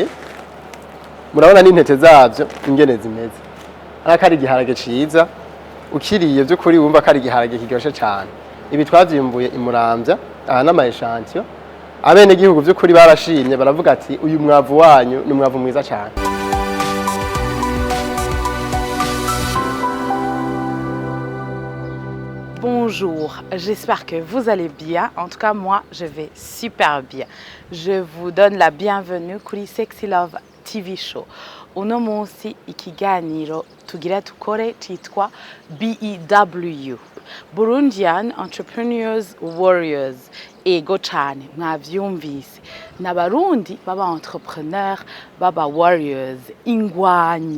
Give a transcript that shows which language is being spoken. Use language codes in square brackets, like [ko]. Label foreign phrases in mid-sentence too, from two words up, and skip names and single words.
[rn] Murabona n'intete zavyo ingene zimeze. Arakari igiharage ciza ukiriye by'ukuri wumva kari igiharage kiryoshe cyane. Ibi twavyimbuye imuramvya aha n'ama echantillo. Abene gihugu by'ukuri barashimye baravuga ati uyu mwavu wanyu ni umwavu mwiza cyane. [fr] Bonjour, j'espère que vous allez bien. En tout cas, moi, je vais super bien. Je vous donne la bienvenue kuri Sexy Love TV Show. [rn] Uno munsi ikiganiro tugira tukore citwa BEW, Burundian Entrepreneurs Warriors. Ego cane mwavyumvise, n'abarundi baba entrepreneur baba warriors, ingwanyi.